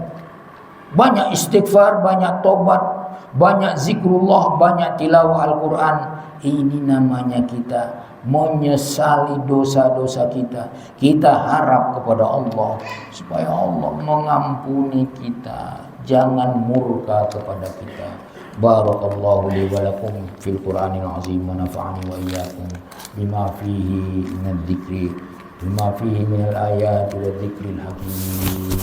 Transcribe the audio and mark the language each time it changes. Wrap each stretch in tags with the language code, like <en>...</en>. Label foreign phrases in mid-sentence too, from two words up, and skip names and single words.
<id>Banyak istighfar, banyak tobat, banyak zikrullah, banyak tilawah Al-Quran. Ini namanya kita menyesali dosa-dosa kita. Kita harap kepada Allah supaya Allah mengampuni kita, jangan murka kepada kita.</id> <ar>بارك الله لي ولكم في القرآن العظيم ونفعني وإياكم بما فيه من الذكر بما فيه من الآيات والذكر الحكيم.</ar>